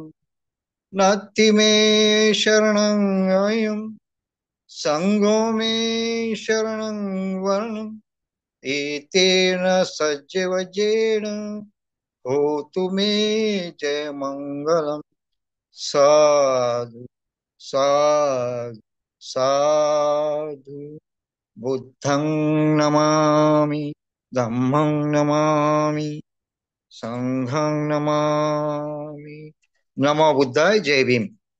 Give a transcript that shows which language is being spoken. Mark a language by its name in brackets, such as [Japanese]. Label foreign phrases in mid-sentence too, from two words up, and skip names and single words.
[Pali] नास्ति मे शरणं सङ्गो मे शरणं वरणं एतेन सज्जवज्रेण होतु मे जय मङ्गलम्. साधु साधु साधु. बुद्धं नमामि, धम्मं नमामि, संघं नमामि. नमो बुद्धाय. [Hindi] जय भीम.